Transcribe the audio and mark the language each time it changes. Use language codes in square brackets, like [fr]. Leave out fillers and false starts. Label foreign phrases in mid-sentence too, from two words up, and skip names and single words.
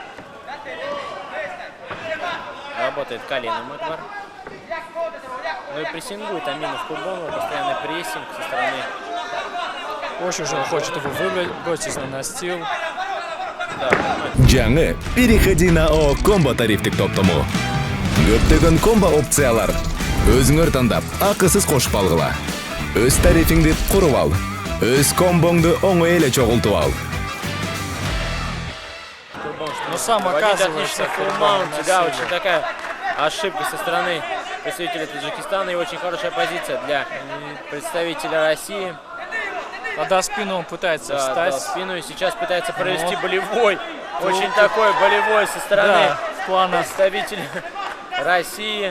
[ru] Работает коленом Акбар. Ну и прессингует Аминов Курбонова. Постоянный прессинг со стороны. Очень же он хочет его выбросить на настил. [ky] Жаңы переходи на О комбо тарифтик топтому. Көптөгөн комбо опциялар. Өзүңөр тандап, акысыз кошуп алгыла. Өз тарифиңди куруп ал. Өз комбоңду оңой эле чогултуп ал. [ru] Но сам оказывается Да, очень такая ошибка со стороны представителя Таджикистана и очень хорошая позиция для представителя России. Тогда спину он пытается встать. Спину и сейчас пытается провести болевой. Очень такой болевой со стороны представителя России.